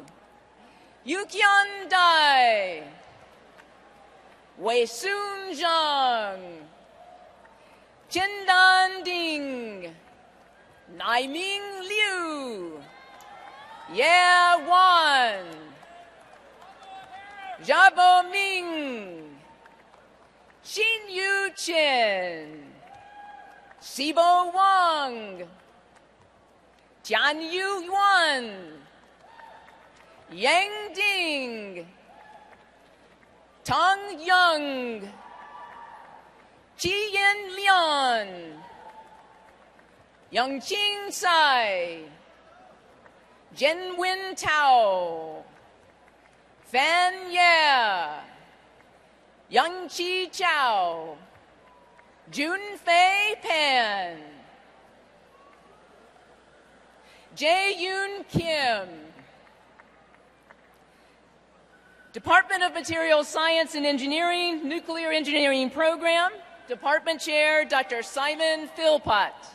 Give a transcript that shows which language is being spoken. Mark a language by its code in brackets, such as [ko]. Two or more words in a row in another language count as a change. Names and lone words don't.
[en] Yukian Dai. Wei Sun Zhang. Chindan Ding. Naiming Liu. Ye Wan. Zhabo Ming. Xin Yu Chen. Sibo Wang. Jian Yu Yuan. Yang Ding. Tang Yang. Ji Yen Lian. Yang Qing Sai. Jen Win Tao. Fan Ye. Yang Chi Chao. Jun Fei Pan. Jae Yoon Kim. Department of Materials Science and Engineering, Nuclear Engineering Program, Department Chair Dr. Simon Philpott.